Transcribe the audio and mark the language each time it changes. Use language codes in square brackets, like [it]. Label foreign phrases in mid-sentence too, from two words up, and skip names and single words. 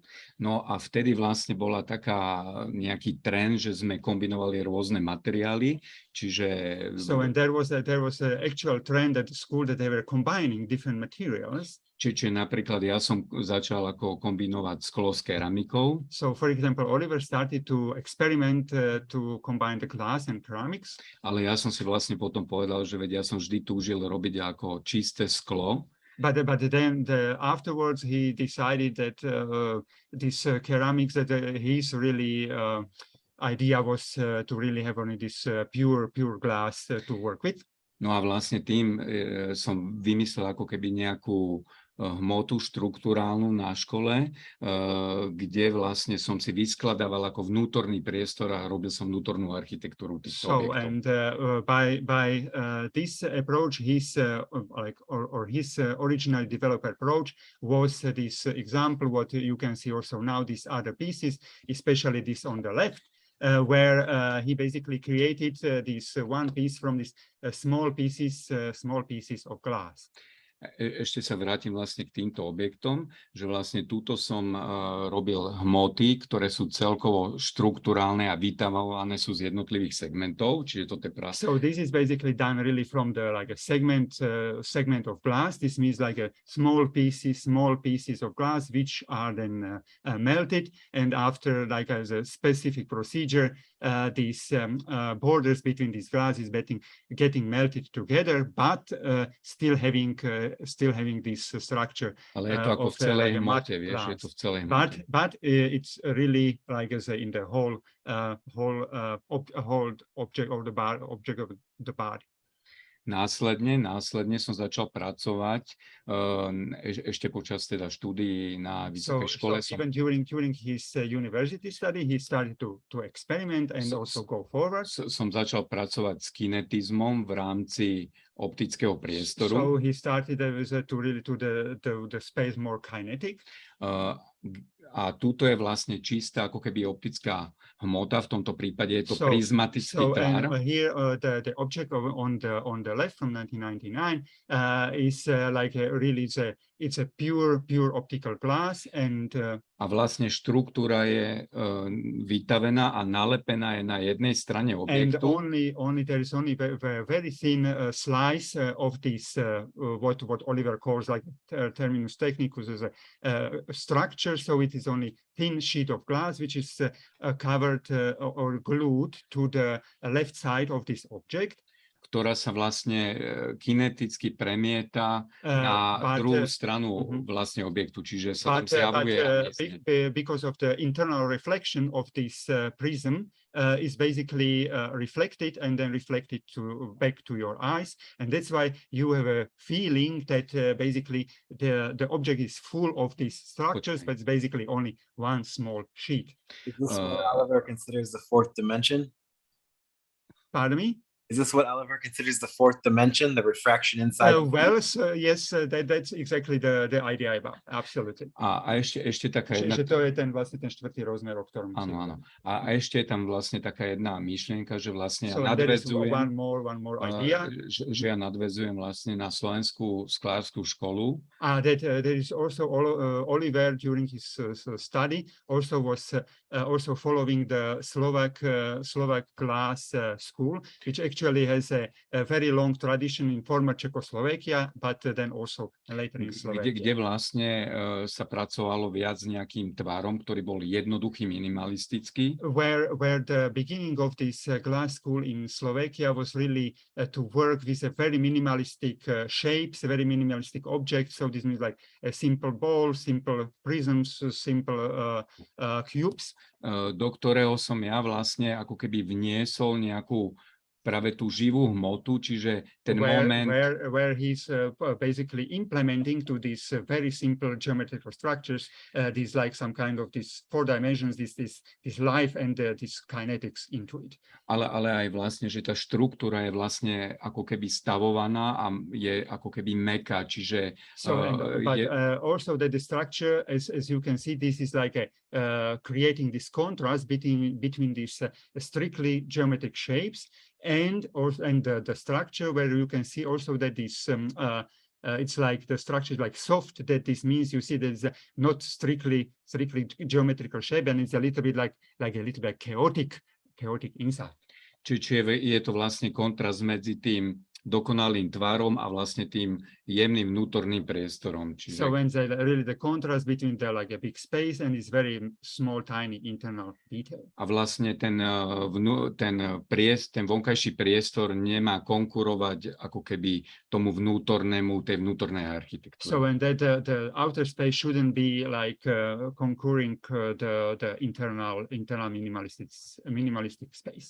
[sk] No a vtedy vlastne bola nejaký trend, že sme kombinovali rôzne materiály, čiže... [en] So and there was a actual trend at the school that they were combining different materials. [sk] Čiže napríklad ja som začal ako kombinovať sklo s keramikou. [en] So for example, Oliver started to experiment to combine the glass and ceramics. [sk] Ale ja som si vlastne potom povedal, že ja som vždy túžil robiť ako čisté sklo. [en] But then afterwards he decided that this ceramics that he's really idea was to really have only this pure glass to work with. [sk] No a vlastne tým som vymyslel ako keby nejakú hmotu štruktúrálnu na škole, kde vlastne som si vyskladával ako vnútorný priestor a robil som vnútornú architektúru týchto objektov. [en] And by this approach, his original developed approach was this example what you can see also now, these other pieces, especially this on the left. Where he basically created this one piece from these small pieces of glass. [sk] Ešte sa vrátim vlastne k týmto objektom, že vlastne túto som robil hmoty, ktoré sú celkovo štruktúrálne a vytavované sú z jednotlivých segmentov, čiže toto je práve. [en] So this is basically done really from the like a segment of glass. This means like a small pieces of glass which are then melted, and after like as a specific procedure, these borders between these glasses getting melted together, but still having this structure. [sk] Ale je to ako v celej hmote, vieš, je to v celej hmote. [en] But it's really like as in the whole object of the body. [sk] Následne som začal pracovať ešte počas teda štúdií na vysokej škole. [en] Even during his university study, he started to experiment and also go forward. [sk] Som začal pracovať s kinetizmom v rámci optického priestoru. [en] So he started to really to the space more kinetic. [sk] A tuto je vlastne čistá ako keby optická hmota, v tomto prípade je to prizmatický tvár. [en] And here the object on the left from 1999 is like it's a pure optical glass, and [sk] a vlastne štruktúra je vytavená a nalepená je na jednej strane objektu. [en] And only there is only a very thin slice of this what Oliver calls like [la] terminus technicus [en] as a structure. So it is only thin sheet of glass which is covered or glued to the left side of this object, [sk] ktorá sa vlastne kineticky premieta na druhú stranu vlastne objektu, čiže sa tam zjavuje. [en] Because of the internal reflection of this prism is basically reflected and then reflected back to your eyes, and that's why you have a feeling that basically the object is full of these structures, but it's basically only one small sheet. Is this what Oliver considers the fourth dimension? Pardon me? Is this what Oliver considers the fourth dimension, the refraction inside? Well, so yes, that's exactly the idea about. Absolutely. [sk] A ešte taká jedna... Že to je vlastne ten štvrtý rozmer, o ktorom... Áno. A ešte je tam vlastne taká jedna myšlienka, že vlastne so nadväzujem... [en] one more idea. [sk] Že ja nadväzujem vlastne na slovenskú sklárskú školu. [en] That there is also Oliver during his study also was also following the Slovak glass school, which actually has a very long tradition in former Czechoslovakia, but then also later in Slovakia. [sk] Kde vlastne sa pracovalo viac s nejakým tvarom, ktorý bol jednoduchý, minimalistický. [en] Where the beginning of this glass school in Slovakia was really to work with a very minimalistic shapes, very minimalistic objects. So this means like a simple ball, simple prisms, simple cubes. [sk] Do ktorého som ja vlastne ako keby vniesol nejakú práve tú živú hmotu, čiže ten moment, [en] where he's basically implementing to these very simple geometrical structures, these like some kind of these 4 dimensions, this life and this kinetics into it. [sk] ale aj vlastne, že tá štruktúra je vlastne ako keby stavovaná a je ako keby mäkká, čiže [en] also that the structure, as you can see, this is like creating this contrast between these strictly geometric shapes and the structure, where you can see also that this it's like the structure is like soft, that this means you see that it's not strictly geometrical shape, and it's a little bit like a little bit chaotic inside. [sk] Čiže je to vlastne kontrast medzi tým dokonalým tvarom a vlastne tým jemným vnútorným priestorom. Čiže... [en] So when really the contrast between the like a big space and this very small tiny internal detail. [sk] A vlastne ten vonkajší priestor nemá konkurovať ako keby tomu tej vnútornej architektúre. [en] So when the outer space shouldn't be like conquering the internal minimalistic space.